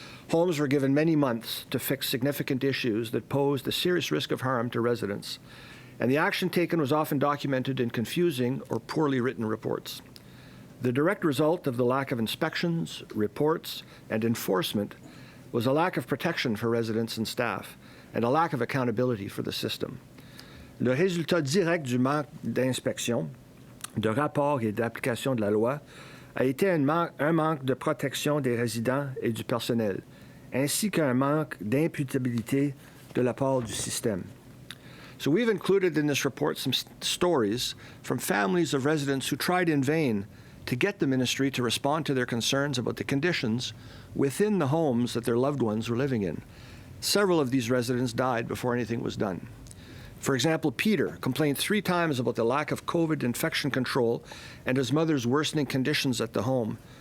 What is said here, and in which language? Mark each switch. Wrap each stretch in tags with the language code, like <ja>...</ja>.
<en>Homes were given many months to fix significant issues that posed a serious risk of harm to residents, and the action taken was often documented in confusing or poorly written reports. The direct result of the lack of inspections, reports, and enforcement was a lack of protection for residents and staff, and a lack of accountability for the system.</en> <fr>Le résultat direct du manque d'inspection, de rapports et d'application de la loi a été un manque de protection des résidents et du personnel, ainsi qu'un manque d'imputabilité de la part du système.</fr> <en>So we've included in this report some stories from families of residents who tried in vain to get the ministry to respond to their concerns about the conditions within the homes that their loved ones were living in. Several of these residents died before anything was done. For example, Peter complained 3 times about the lack of COVID infection control and his mother's worsening conditions at the home.</en>